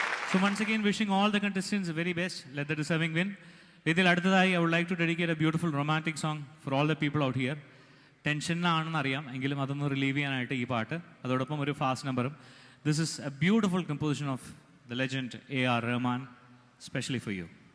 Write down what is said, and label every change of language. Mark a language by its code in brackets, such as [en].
[en] So once again, wishing all the contestants the very best. Let the deserving win. [ml] ഇതിൽ അടുത്തതായി [en] I would like to dedicate a beautiful romantic song for all the people out here. [ml] ടെൻഷനിലാണെന്ന് അറിയാം, എങ്കിലും അതൊന്ന് relieve ചെയ്യാനായിട്ട് ഈ പാട്ട്, അതോടൊപ്പം ഒരു ഫാസ്റ്റ് നമ്പറും. [en] This is a beautiful composition of the legend A.R. Rahman, especially for you.